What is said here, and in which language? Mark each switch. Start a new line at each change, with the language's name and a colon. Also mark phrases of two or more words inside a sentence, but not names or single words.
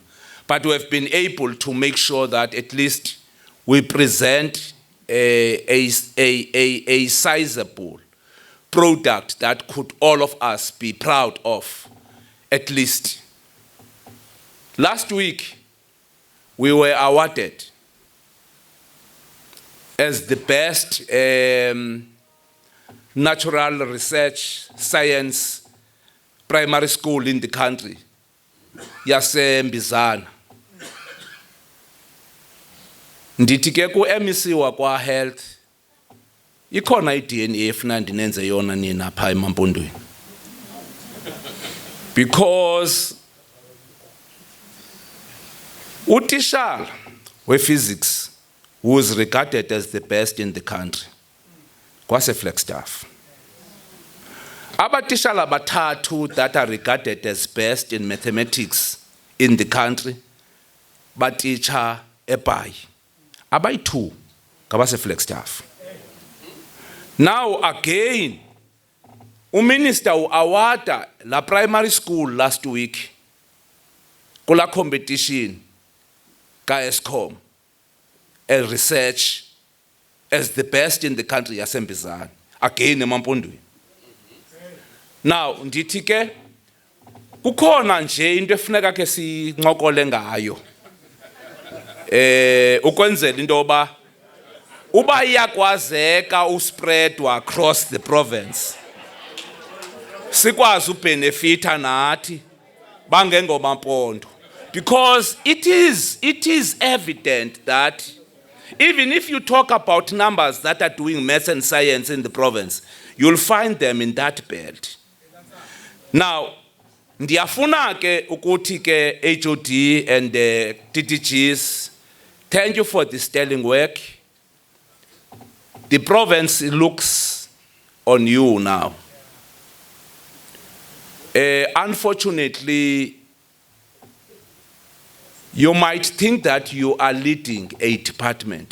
English: But we have been able to make sure that at least we present a sizable product that could all of us be proud of, at least Last week, we were awarded as the best natural research science primary school in the country,
Xhosa: yasembizana. Ndithi ke ku MEC wakwa health, ikhona iDNA efuna ndinenze yona nina pha eMampondweni.
English: Because
Xhosa: utishala we-physics,
English: who is regarded as the best in the country,
Xhosa: kwase-Flagstaff. Abatishala bathathu
English: that are regarded as best in mathematics in the country,
Xhosa: baticha eBhayi. Abayi-2 ngabase-Flagstaff.
English: Now again,
Xhosa: uMinister uawada la
English: primary school last week kula competition ka-Eskom as research as the best in the country yasembizana, again eMampondweni.
Xhosa: Now ndithi ke kukhona nje into efuneka ke sincokole ngayo ukwenzela into yoba uba iyakwazeka uspreadwa
English: across the province,
Xhosa: sikwazi ubenefita nathi bangengomampondo.
English: Because it is evident that even if you talk about numbers that are doing maths and science in the province, you'll find them in that belt. Now,
Xhosa: ndiyafuna ke ukuthi ke
English: HOD and the TTGs, thank you for the sterling work. The province looks on you now. Unfortunately, you might think that you are leading a department.